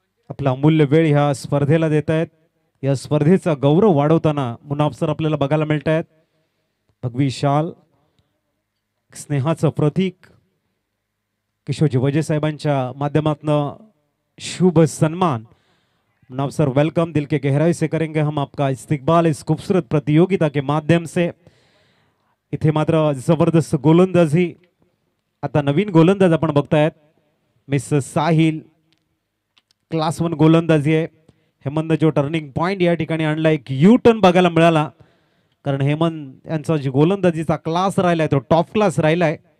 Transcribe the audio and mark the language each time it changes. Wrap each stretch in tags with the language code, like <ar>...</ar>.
<mr>आपला अमूल्य वेळ ह्या स्पर्धेला देत आहेत. या स्पर्धेचा गौरव वाढवताना मुनाफ सर आपल्याला बघायला मिळत आहेत. भगवी शाल, स्नेहाचं प्रतीक, किशोरजी वजे साहेबांच्या माध्यमातून शुभ सन्मान. Munaf sir welcome.</mr> <hi>दिल के गहराई से करेंगे हम आपका इस्तकबाल इस खूबसूरत प्रतियोगिता के माध्यम से.</hi> <mr>इथे मात्र जबरदस्त गोलंदाजी. आता नवीन गोलंदाज आपण बघतायत मिस साहिल. क्लास 1 गोलंदाजी आहे. हेमंत जो टर्निंग पॉइंट या ठिकाणी आणला, एक यू टर्न बघायला मिळाला. कारण हेमंत यांचा जी गोलंदाजीचा क्लास राहिलाय तो टॉप क्लास राहिलाय.</mr>